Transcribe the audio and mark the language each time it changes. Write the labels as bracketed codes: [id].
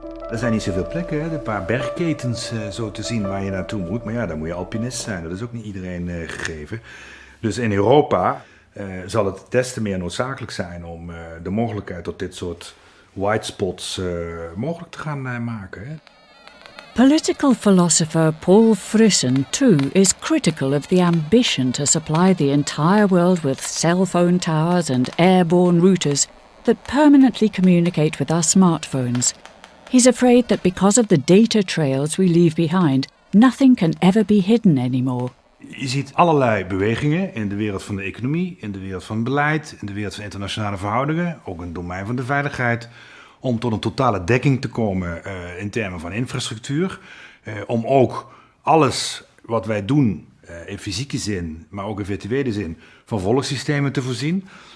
[nl] Er zijn niet zoveel plekken, hè? Een paar bergketens zo te zien waar je naartoe moet. Maar ja, dan moet je alpinist zijn. Dat is ook niet iedereen gegeven. Dus in Europa zal het des te meer noodzakelijk zijn om de mogelijkheid tot dit soort [en] white spots [nl] mogelijk te gaan maken. Hè? [en] Political philosopher Paul Frisson, too, is critical of the ambition to supply the entire world with cell phone towers and airborne routers that permanently communicate with our smartphones. He's afraid that because of the data trails we leave behind, nothing can ever be hidden anymore. [nl] Je ziet allerlei bewegingen in de wereld van de economie, in de wereld van beleid, in de wereld van internationale verhoudingen, ook in het domein van de veiligheid, om tot een totale dekking te komen in termen van infrastructuur. Om ook alles wat wij doen in fysieke zin, maar ook in virtuele zin, van volgsystemen te voorzien.